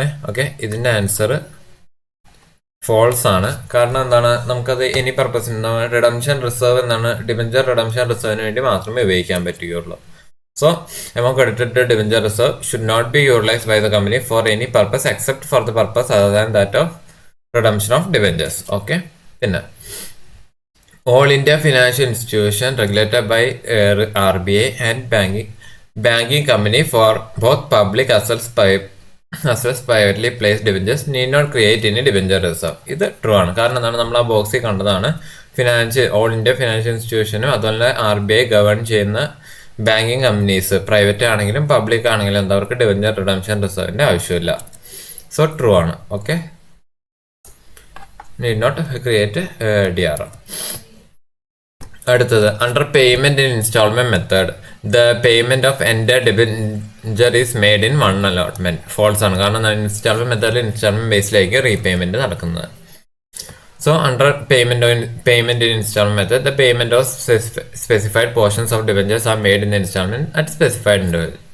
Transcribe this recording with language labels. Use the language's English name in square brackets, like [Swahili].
[Malayalam] Okay, ഇതിന്റെ answer false ആണ്. കാരണം എന്താണ്, നമുക്കത് എനി പർപ്പസിന് റിഡംഷൻ റിസർവ് എന്നാണ് ഡിബഞ്ചർ റിഡംഷൻ റിസർവിന് വേണ്ടി മാത്രമേ ഉപയോഗിക്കാൻ പറ്റുകയുള്ളൂ. [English] So amount credited to debenture reserve should not be utilized by the company for any purpose except for the purpose other than that of redemption of debentures. Okay, പിന്നെ all India financial institution regulated by RBI and banking company for both public as well as privately placed debentures need not create any debenture reserve. [Malayalam] ഇത് true ആണ്. കാരണം എന്താണ്, നമ്മൾ ആ ബോക്സിൽ കണ്ടതാണ് all India financial ഇൻസ്റ്റിറ്റ്യൂഷനും അതുപോലെ RBI ഗവേൺ ചെയ്യുന്ന ബാങ്കിങ് കമ്പനീസ് പ്രൈവറ്റ് ആണെങ്കിലും പബ്ലിക് ആണെങ്കിലും എന്താ അവർക്ക് ഡിബഞ്ചർ റിഡംഷൻ റിസർവിന്റെ ആവശ്യമില്ല. സോ ട്രൂ ആണ്. [English] Okay, need not create DRR. അടുത്തത്, under payment in instalment method the payment of എൻ്റെ debenture is made in one allotment. [Malayalam] False ആണ്. കാരണം ഇൻസ്റ്റാൾമെന്റ് മെത്തേഡിൽ ഇൻസ്റ്റാൾമെന്റ് ബേസിലേക്ക് റീപേയ്മെന്റ് നടക്കുന്നത്. [English] So under payment in instalment method the payment of specified portions of debentures are made in instalment at specified interval.